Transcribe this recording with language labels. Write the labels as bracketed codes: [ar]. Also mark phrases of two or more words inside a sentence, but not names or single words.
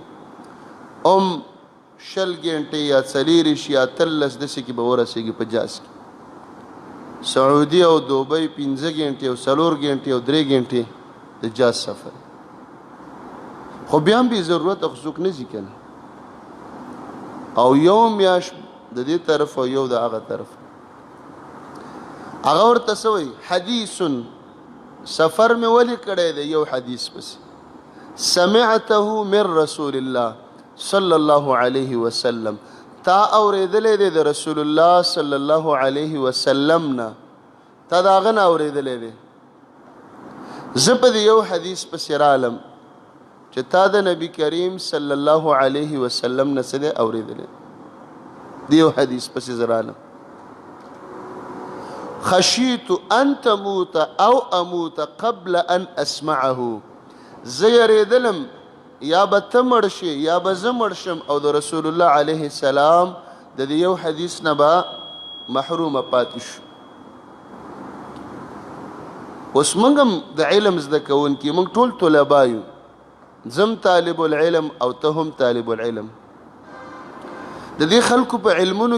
[ps] 20 ګنټې یا 40 یا 13 داسې کې به ورسېږي په جاز کې سعودي او دوبۍ 15 ګنټې او 4 ګنټې او 3 ګنټې د جاز سفر خو بیا هم بې ضرورت څوک نه ځي که نه او یو میاشت د دې طرف او یو د هغه طرف هغه ورته څه وایي حدیث سفر مې ولې کړی دی یو حدیث پسې [ar] سمعته من رسول الله صلی الله علیه وسلم [ps] تا اورېدلی دی د رسول الله [ar] صلی الله علیه وسلم [ps] نه تا د هغه نه اورېدلی دی زه په دې یو حدیث پسې رالم چې تا د نبي کریم [ar] صلی الله علیه وسلم [ps] نه څه دی اورېدلی د یو حدیث پسې زه رالم [ar] خشیت ان تموت او اموت قبل ان اسمعه [ps] زه یریدلم یا به ته مړ شې یا به زه مړ شم او د رسول الله [ar] علیه السلام [ps] د دې یو حدیث نه به محرومه پاتې شو. اوس موږ هم د علم زده کوونکي موږ ټول طلبا یو زم [ar] طالب العلم [ps] او ته هم [ar] طالب العلم [ps] د دې خلکو په علمونو